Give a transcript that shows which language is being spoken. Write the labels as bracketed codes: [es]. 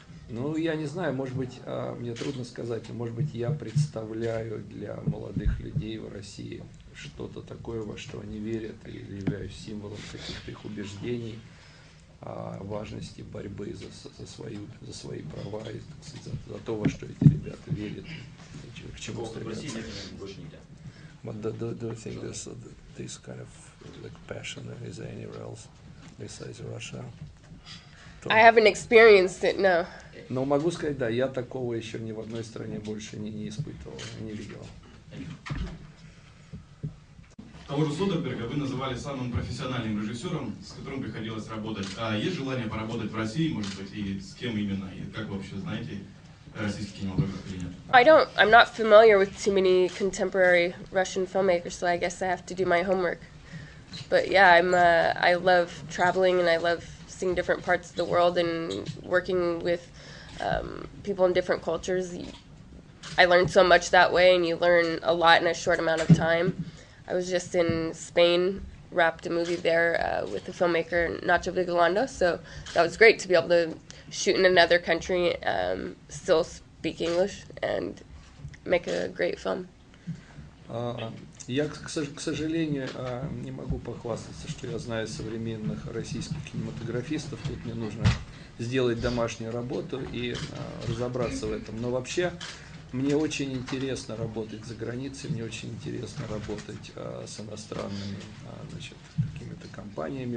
[ru] Ну, я не знаю, может быть, мне трудно сказать, но, может быть, я представляю для молодых людей в России что-то такое, во что они верят, или являюсь символом каких-то их убеждений, важности борьбы за свои права, и за то, во что эти ребята верят, к чему стремятся. [en] But do you think this kind of like passion is there anywhere else besides Russia? I haven't experienced it, no. [ru] Но могу сказать, да, я такого еще ни в одной стране больше не испытывал, не видел. того же Содерберга вы называли самым профессиональным режиссером, с которым приходилось работать. А есть желание поработать в России, может быть, и с кем именно? И как вы вообще знаете российский кинематограф или нет? [en] I'm not familiar with too many contemporary Russian filmmakers, so I guess I have to do my homework. But yeah, I love traveling and I love seeing different parts of the world and working with people in different cultures. I learned so much that way, and you learn a lot in a short amount of time. I was just in Spain, wrapped a movie there with the filmmaker Nacho Vigalondo, so that was great to be able to shoot in another country, still speak English, and make a great film. [ru] Я, к сожалению, не могу похвастаться, что я знаю современных российских кинематографистов. Тут мне нужно сделать домашнюю работу и разобраться в этом. Но вообще мне очень интересно работать за границей, мне очень интересно работать с иностранными какими-то компаниями.